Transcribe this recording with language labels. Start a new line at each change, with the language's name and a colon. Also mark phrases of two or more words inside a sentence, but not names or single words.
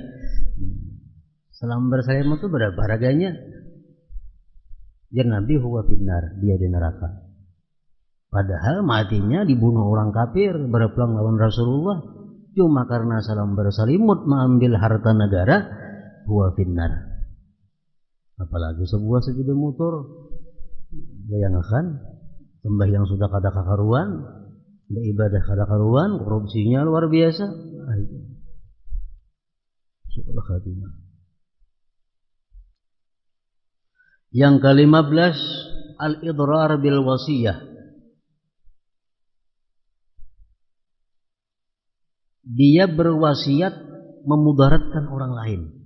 Indonesian: Selambar selimut itu berapa harganya? Ya Nabi
Arabic: هو في النار,
Indonesian: dia di neraka. Padahal matinya dibunuh orang kafir berperang lawan Rasulullah. Cuma karena selambar selimut mengambil harta negara,
Arabic: هو في النار.
Indonesian: Apalagi sebuah sepeda motor, bayangkan sembahyang sudah kada kakaruan, beribadah kada karuan, korupsinya luar biasa.
Arabic: سوء الخاتمة.
Indonesian: Yang ke-15,
Arabic: الإضرار بالوصية.
Indonesian: Dia berwasiat memudaratkan orang lain.